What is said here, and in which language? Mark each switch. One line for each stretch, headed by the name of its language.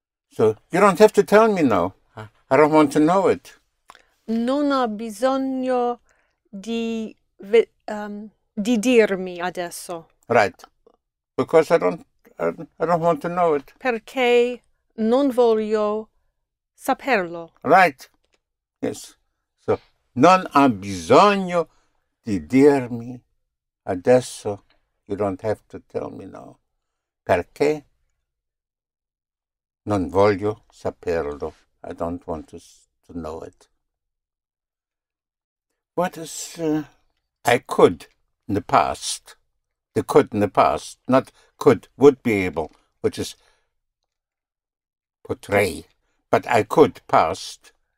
English: So you don't have to tell me now. I don't want to know it.
Italian: Non ha bisogno di dirmi adesso.
English: Right. Because I don't want to know it.
Italian: Perché non voglio saperlo.
English: Right. Yes. So
Italian: non ha bisogno di dirmi adesso.
English: You don't have to tell me now.
Italian: Perché non voglio saperlo.
English: I don't want to know it. What is I could in the past? The could in the past, not could, would be able, which is potrei. But I could past.